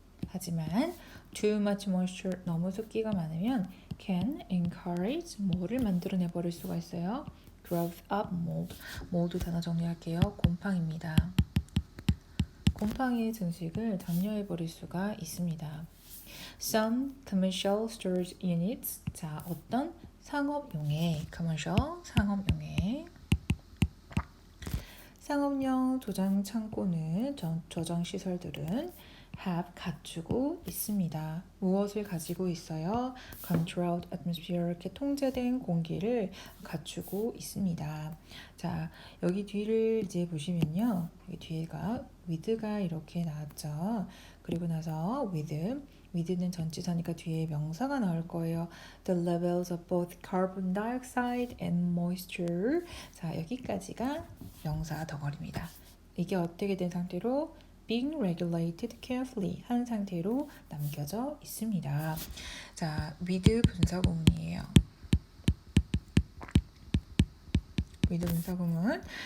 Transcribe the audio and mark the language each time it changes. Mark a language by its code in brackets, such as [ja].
[ko] 하지만 [en] too much moisture, [ko] 너무 습기가 많으면 [en] can encourage, [ko] 뭐를 만들어내버릴 수가 있어요? [en] growth of mold. [ko] mold 단어 정리할게요. 곰팡입니다. 곰팡이의 증식을 장려해버릴 수가 있습니다. [en] Some commercial storage units. [ko] 자, 어떤 상업용의 commercial 상업용의 상업용 저장 창고는 저장 시설들은 have 갖추고 있습니다. 무엇을 가지고 있어요? [en] Controlled atmosphere [ko] 이렇게 통제된 공기를 갖추고 있습니다. 자, 여기 뒤를 이제 보시면요. 여기 뒤에가 with가 이렇게 나왔죠. 그리고 나서 with는 전치사니까 뒤에 명사가 나올 거예요. [en] The levels of both carbon dioxide and moisture. [ko] 자, 여기까지가 명사 덩어리입니다. 이게 어떻게 된 상태로 [en] being regulated carefully [ko] 한 상태로 남겨져 있습니다. 자, with 분사구문이에요. with 분사구문.